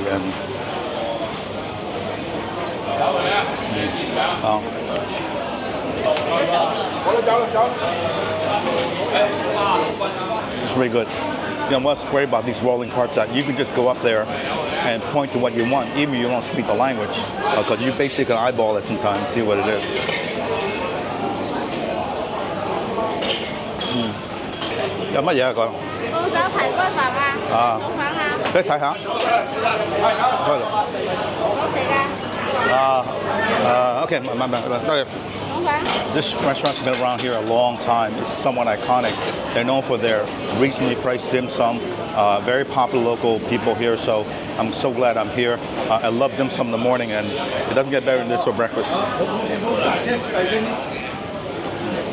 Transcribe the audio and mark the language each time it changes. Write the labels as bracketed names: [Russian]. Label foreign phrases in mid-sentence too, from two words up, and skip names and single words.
[English] And it's really good. You know what's great about these rolling carts that you can just go up there and point to what you want, even if you don't speak the language, because you basically can eyeball it sometimes and see what it is. [Cantonese] 有乜嘢啊？講澳洲排骨飯啊，腸粉啊，俾你睇下。開度。好食㗎。 [English] Okay, This restaurant's been around here a long time. It's somewhat iconic. They're known for their reasonably priced dim sum. Very popular local people here, so I'm so glad I'm here. I love dim sum in the morning, and it doesn't get better than this for breakfast.